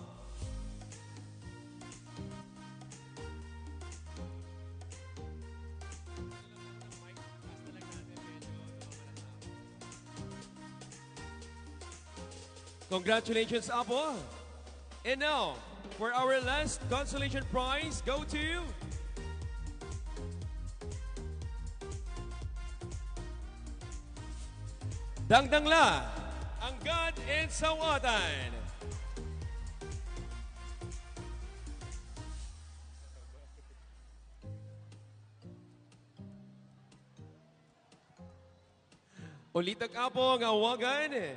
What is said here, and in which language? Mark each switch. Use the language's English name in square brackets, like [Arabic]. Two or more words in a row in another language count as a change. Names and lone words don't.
[English] Congratulations, Apo. And now, for our last consolation prize, go to Dangdangla, Anggad and Sawatan. [Iloko] Ulitag Apo ang awagan.